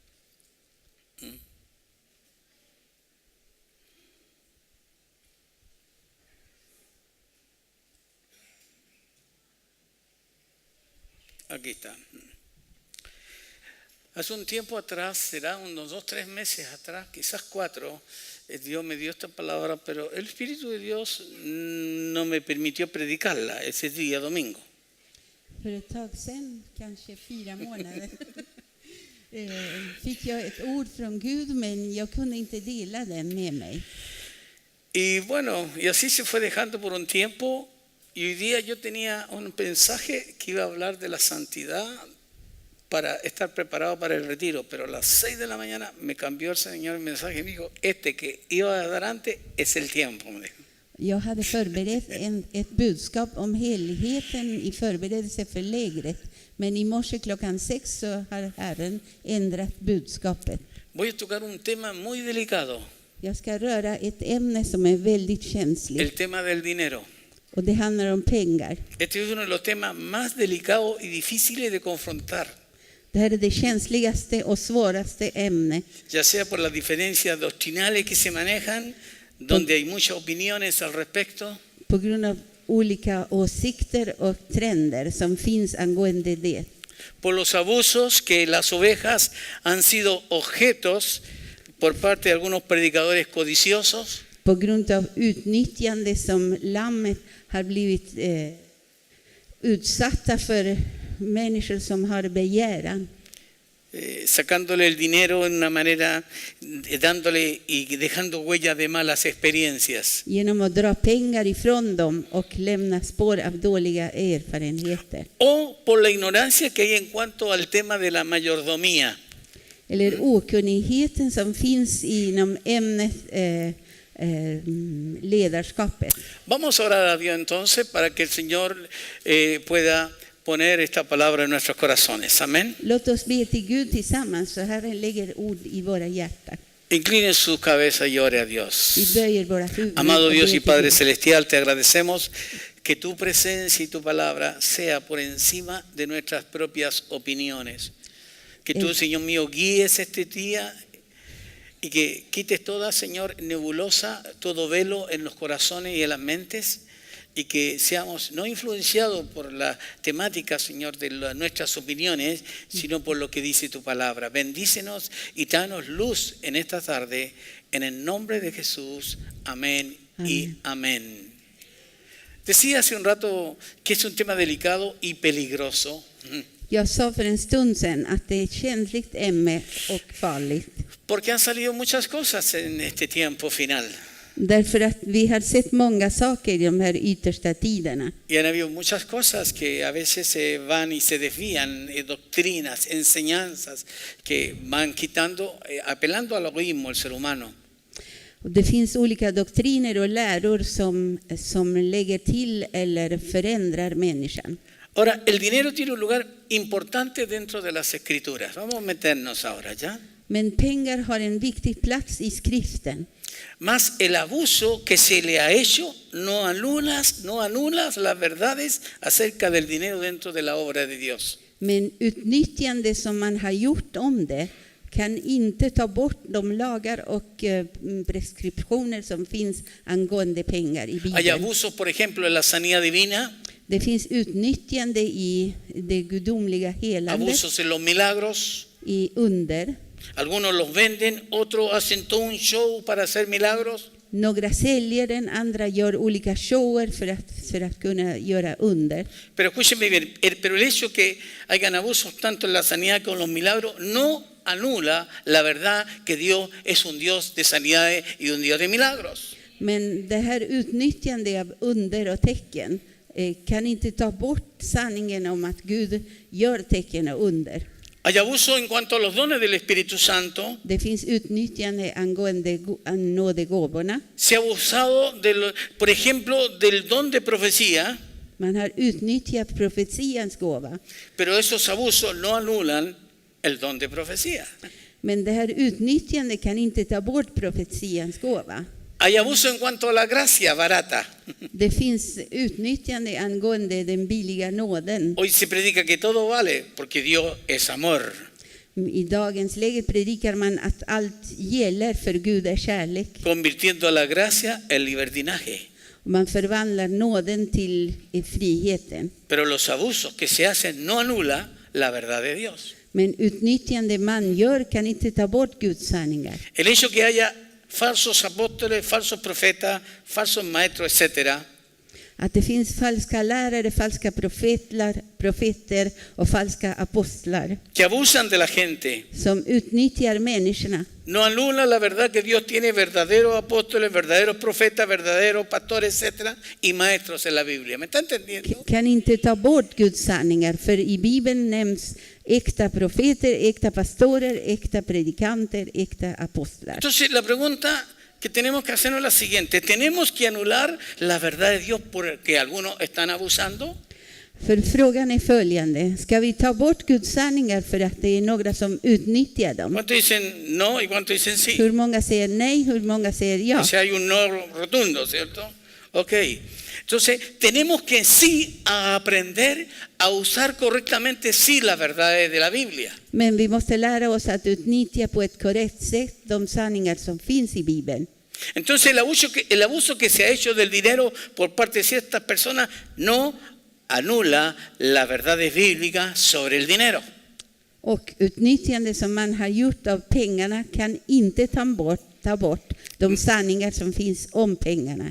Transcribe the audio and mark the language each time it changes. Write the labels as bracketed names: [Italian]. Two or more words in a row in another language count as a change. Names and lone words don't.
[Spanish] Aquí está. Hace un tiempo atrás, será unos 2 o 3 meses atrás, quizás 4, Dios me dio esta palabra, pero el Espíritu de Dios no me permitió predicarla ese día domingo. [Swedish] För ett tag sedan, kanske 4 månader, fick jag ett ord från Gud, men jag kunde inte dela den med mig. [Spanish] Y bueno, y así se fue dejando por un tiempo, y hoy día yo tenía un mensaje que iba a hablar de la santidad para estar preparado para el retiro, pero a las 6 de la mañana me cambió el Señor el mensaje y me dijo, que iba a dar antes es el tiempo, me dijo. [Swedish] Jag hade förberett ett budskap om heligheten i förberedelse för lägret. Men i morse klockan 6 så har Herren ändrat budskapet. [Spanish] Voy a tocar un tema muy delicado. [Swedish] Jag ska röra ett ämne som är väldigt känsligt. [Spanish] El tema del dinero. [Swedish] Och det handlar om pengar. [Spanish] Este es uno de los temas más delicados y difíciles de confrontar. [Swedish] Det här är det känsligaste och svåraste ämnet. [Spanish] Ya sea por las diferencias doctrinales que se manejan, donde hay muchas opiniones al respecto. [Swedish] På grund av olika åsikter och trender som finns angående det. [Spanish] Por los abusos que las ovejas han sido objetos por parte de algunos predicadores codiciosos. [Swedish] På grund av utnyttjande som lammet har blivit utsatta för människor som har begäran. [Spanish] Sacándole el dinero en una manera, dándole y dejando huellas de malas experiencias. [Swedish] Genom att dra pengar ifrån dem och lämna spår av dåliga erfarenheter. [Spanish] O por la ignorancia que hay en cuanto al tema de la mayordomía. [Swedish] Eller okunnigheten som finns inom ämnet ledarskapet. [Spanish] Vamos a orar a Dios entonces para que el Señor pueda poner esta palabra en nuestros corazones. Amén. [Swedish] Låt oss be till Gud tillsammans så Herren lägger ord i våra hjärtan. [Spanish] Incline su cabeza y ore a Dios. [Swedish] Vi böjer våra huvuden. [Spanish] Amado [Swedish] och [Spanish] Dios [Swedish] ber [Spanish] y [Swedish] till [Spanish] Padre [Swedish] Gud. [Spanish] Celestial, te agradecemos que tu presencia y tu palabra sea por encima de nuestras propias opiniones. Que tú, Señor mío, guíes este día y que quites toda, Señor, nebulosa, todo velo en los corazones y en las mentes. Y que seamos no influenciados por la temática, Señor, de nuestras opiniones, sino por lo que dice tu palabra. Bendícenos y danos luz en esta tarde, en el nombre de Jesús. Amén y amén. Decía hace un rato que es un tema delicado y peligroso. [Swedish] Jag sa för en stund sedan att det är ett känsligt ämne och farligt. [Spanish] Porque han salido muchas cosas en este tiempo final. [Swedish] Därför att vi har sett många saker i de här yttersta tiderna. [Spanish] Y han habido muchas cosas que a veces se van y se desvían, doctrinas, enseñanzas que van quitando, apelando al egoísmo del ser humano. [Swedish] Och det finns olika doktriner och läror som lägger till eller förändrar människan. [Spanish] Ahora, el dinero tiene un lugar importante dentro de las escrituras. Vamos a meternos ahora, ¿ya? [Swedish] Men pengar har en viktig plats i skriften. [Spanish] Más el abuso que se le ha hecho no anulas las verdades acerca del dinero dentro de la obra de Dios. [Swedish] Men utnyttjande som man har gjort om det kan inte ta bort de lagar och preskriptioner som finns angående pengar i Bibeln. [Spanish] Hay abusos, por ejemplo, en la sanidad divina. [Swedish] Det finns utnyttjande i det gudomliga helandet, [Spanish] Abusos en los milagros. [Swedish] i under. [Spanish] Algunos los venden, otros hacen todo un show para hacer milagros. [Swedish] Några säljer den, andra gör olika shower för att kunna göra under. [Spanish] Pero escúchenme bien, pero el hecho que hayan abusos tanto en la sanidad como en los milagros no anula la verdad que Dios es un Dios de sanidades y un Dios de milagros. [Swedish] Men det här utnyttjande av under och tecken kan inte ta bort sanningen om att Gud gör tecken och under. [Spanish] Hay abuso en cuanto a los dones del Espíritu Santo. [Swedish] Det finns utnyttjande angående nådegåvorna. [Spanish] Se ha abusado, por ejemplo, del don de profecía. [Swedish] Man har utnyttjat profetians gåva. [Spanish] Pero esos abusos no anulan el don de profecía. [Swedish] Men det här utnyttjandet kan inte ta bort profetians gåva. [Spanish] Hay abuso en cuanto a la gracia barata. [Swedish] Det finns utnyttjande angående den billiga nåden. [Spanish] Hoy se predica que todo vale porque Dios es amor. [Swedish] I dagens läge predikar man att allt gäller för Gud är kärlek. [Spanish] Convirtiendo la gracia en libertinaje. [Swedish] Man förvandlar nåden till friheten. [Spanish] Pero los abusos que se hacen no anula la verdad de Dios. [Swedish] Men utnyttjande man gör kan inte ta bort Guds sanningar. [Spanish] El hecho que haya falsos apóstoles, falsos profetas, falsos maestros, etcétera, [Swedish] Att det finns falska lärare, falska profeter och falska apostlar [Spanish] que abusan de la gente, [Swedish] som utnyttjar människorna. [Spanish] no anula la verdad que Dios tiene verdaderos apóstoles, verdaderos profetas, verdaderos pastores, etcétera, y maestros en la Biblia. ¿Me está entendiendo? [Swedish] Kan inte ta bort Guds sanningar, för i Bibeln nämns äkta profeter, äkta pastorer, äkta predikanter, äkta apostlar. [Spanish] Entonces la pregunta que tenemos que hacernos es la siguiente: ¿tenemos que anular la verdad de Dios porque algunos están abusando? [Swedish] För frågan är följande: ska vi ta bort Guds sanningar för att det är några som utnyttjar dem? [Spanish] ¿Cuántos dicen no y cuántos dicen sí? [Swedish] Hur många säger nej, hur många säger ja? [Spanish] O sea, hay un no rotundo, ¿cierto? Ok. Entonces, tenemos que sí aprender a usar correctamente sí las verdades de la Biblia. [Swedish] Men vi måste lära oss att utnyttja på ett korrekt sätt de sanningar som finns i Bibeln. [Spanish] Entonces, el abuso que se ha hecho del dinero por parte de ciertas personas no anula las verdades bíblicas sobre el dinero. [Swedish] Och utnyttjande som man har gjort av pengarna kan inte ta bort de sanningar som finns om pengarna.